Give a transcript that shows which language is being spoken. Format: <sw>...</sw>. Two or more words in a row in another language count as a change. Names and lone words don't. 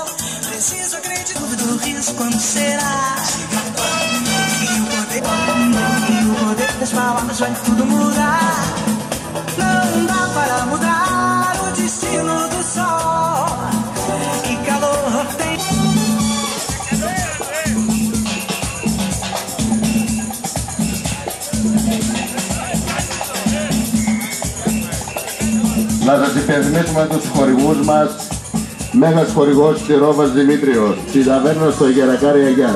<pt>Preciso acreditar, dúvida, o riso quando será. O poder das palavras vai tudo mudar. Não dá para mudar o destino do sol. Que calor tem.</pt> <el>Να σας υπενθυμίσουμε τους χορηγούς μας. Μέγας χορηγός Τσιρόβας Δημήτριος, στην ταβέρνα στο Γερακάρι Αγιάς.</el>